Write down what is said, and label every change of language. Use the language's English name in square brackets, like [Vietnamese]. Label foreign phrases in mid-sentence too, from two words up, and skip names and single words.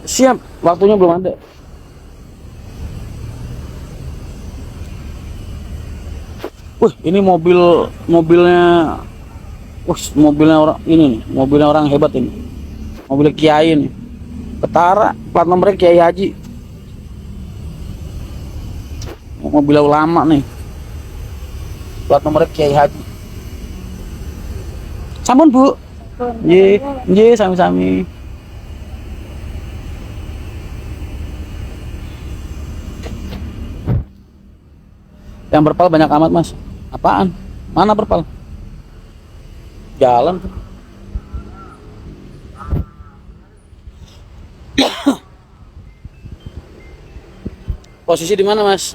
[Indonesian] Siap, waktunya belum ada. Ini mobilnya orang ini nih, mobilnya orang hebat ini. Mobil Kiai nih. Ketara, plat nomornya Kiai Haji. Mobil ulama nih. Plat nomornya Kiai Haji. [Javanese] Sampun, Bu. Nggih, nggih sami-sami. [Indonesian] Yang berpal banyak amat, Mas. Apaan? Mana berpal? Jalan. Posisi di mana, Mas?